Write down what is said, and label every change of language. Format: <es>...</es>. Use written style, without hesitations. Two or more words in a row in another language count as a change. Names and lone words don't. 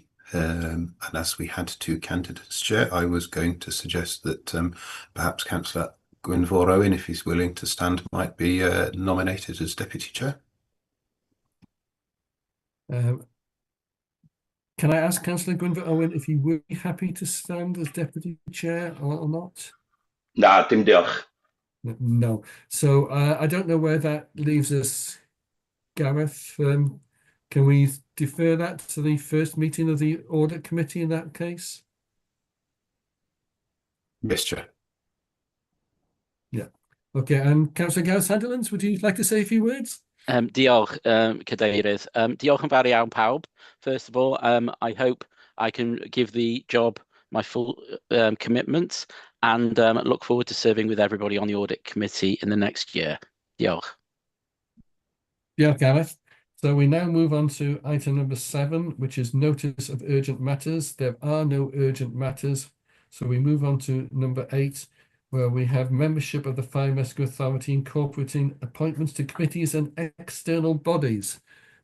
<en>And as we had 2 candidates, Chair, I was going to suggest that perhaps Councillor Gwynfor Owen, if he's willing to stand, might be nominated as Deputy Chair. Can I ask Councillor Gwynfor Owen if he would be happy to stand as Deputy Chair or not?</en> <cy>Na, dim diolch.</cy> <en>No. So I don't know where that leaves us, Gareth. Can we defer that to the first meeting of the Audit Committee in that case? Yes, Chair. Yeah. Okay, and Councillor Gareth Sandilands, would you like to say a few words?</en> <cy>Diolch, Cadeirydd. Diolch yn fawr iawn pawb.</cy> <en>First of all, I hope I can give the job my full commitment and look forward to serving with everybody on the Audit Committee in the next year.</en> <cy>Diolch. Diolch, Gareth.</cy> <en>So we now move on to item number 7, which is notice of urgent matters. There are no urgent matters. So we move on to number 8, where we have membership of the Fire and Rescue Authority incorporating appointments to committees and external bodies.</en>